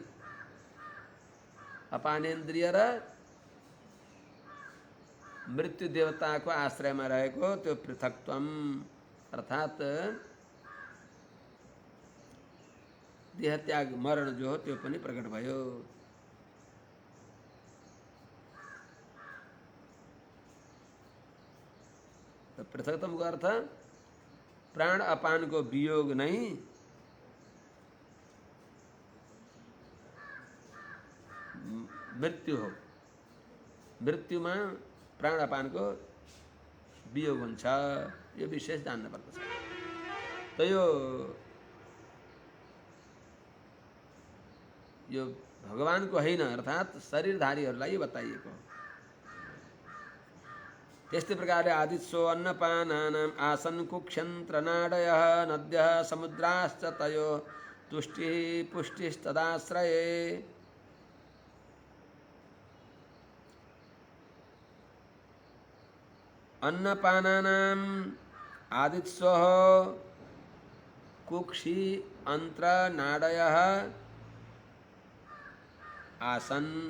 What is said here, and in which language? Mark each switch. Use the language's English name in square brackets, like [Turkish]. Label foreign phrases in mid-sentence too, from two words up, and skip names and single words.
[Nepali] अपानेन्द्रिय र मृत्यु देवताको आश्रयमा रहेको त्यो पृथक्त्वम अर्थात देह त्याग मरण जो हो त्यो पनि प्रकट भयो। तो पृथक्त्वम को अर्थ प्राण अपान को वियोग नहीं, मृत्यु हो, मृत्युमा प्राण अपान को वियोग हुन्छ, यो विशेष जान्न पर्दछ। तो यो भगवान को हैन, अर्थात शरीरधारीहरूलाई बताइएको। त्यस्तै प्रकारले [Sanskrit] आदित्सो अन्नपानानाम् आसन् कुक्षन्त्रनाडयः नद्यः समुद्राश्च तयो तुष्टिः पुष्टिस्तदाश्रये। अन्नपानानाम् आदित्सोः कुक्षि अन्त्रनाडयः आसन्,